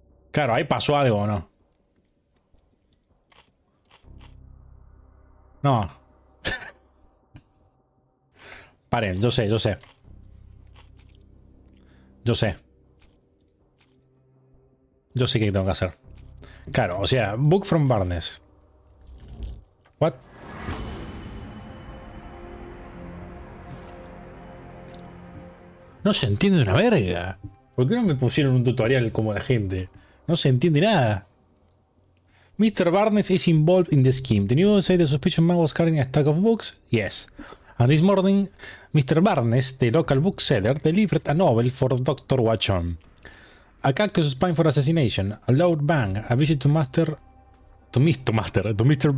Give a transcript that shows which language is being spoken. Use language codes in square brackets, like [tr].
[es] Claro, ahí pasó algo, ¿o no? No. Paren, yo sé, yo sé. Yo sé. Yo sé qué tengo que hacer. Claro, o sea, [en] book from Barnes. What? [es] No se entiende una verga. ¿Por qué no me pusieron un tutorial como la gente? No se entiende nada. Mr. [en] Barnes is involved in the scheme. The news say the suspicious man was carrying a stack of books? Yes. And this morning, Mr. Barnes, the local bookseller, delivered a novel for Dr. Watchon. A cactus spine for assassination, a loud bang, a visit to Mr.